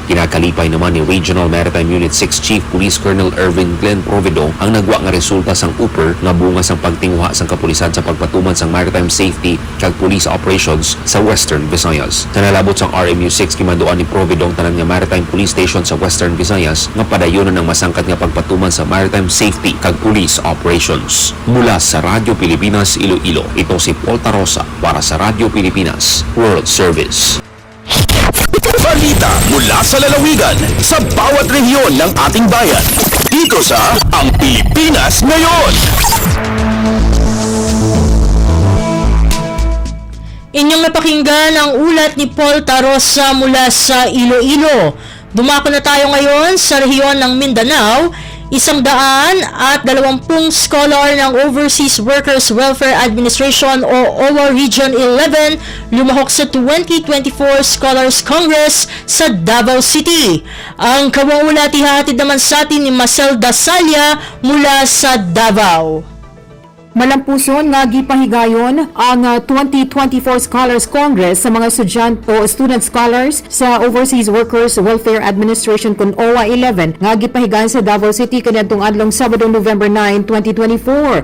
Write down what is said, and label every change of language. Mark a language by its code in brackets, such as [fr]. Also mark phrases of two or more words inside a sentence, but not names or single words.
[hil] Kinakalipay naman ni Regional Maritime Unit 6 Chief Police Colonel Ervin Glenn Provido ang nagwa nga resulta sang upper nga bunga sang pagtinguha sang kapulisan sa pagpatuman sang [en] maritime safety [hil] kag [en] police operations [hil] sa Western Visayas. Sa nalabot sang RMU 6 kimanduan ni Provido ang tanan nga maritime police station sa Western Visayas nga padayonon ng masangkat nga pagpatuman sa [en] maritime safety [hil] kag [en] police operations. [tl] Mula sa Radyo Pilipinas Iloilo, ito si Paul Tarosa para sa Radyo Pilipinas World Service. Balita mula sa lalawigan sa bawat rehiyon ng ating bayan. Dito sa Ang Pilipinas Ngayon. Inyong napakinggan ang ulat ni Paul Tarosa mula sa Iloilo. Dumako na tayo ngayon sa rehiyon ng Mindanao. 120 scholar ng Overseas Workers Welfare Administration o OWA Region 11 lumahok sa 2024 Scholars Congress sa Davao City. Ang kawaulat ihahatid naman sa atin ni Marcel Dasalia mula sa Davao. [ceb] Malampuson nga gipahigayon ang 2024 Scholars Congress sa mga [en] student scholars [ceb] sa Overseas Workers Welfare Administration kun OWA 11 nga gipahigayon sa Davao City kaniadtong adlong Sabado November 9, 2024.